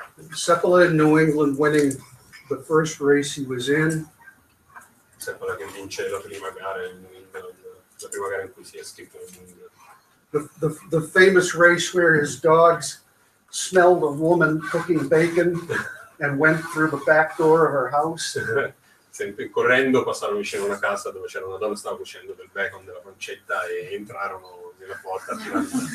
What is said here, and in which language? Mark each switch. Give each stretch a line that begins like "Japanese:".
English: Sepala in New England winning the first race he was in.
Italian: Sepala che vince la prima gara in New England, la prima gara in cui si è iscritto in New England.
English: The famous race where his dogs smelled a woman cooking bacon and went through the back door of her house.
Italian: Sempre correndo passarono vicino a una casa dove c'era una donna che stava cuocendo del bacon della pancetta e entrarono nella porta tirando.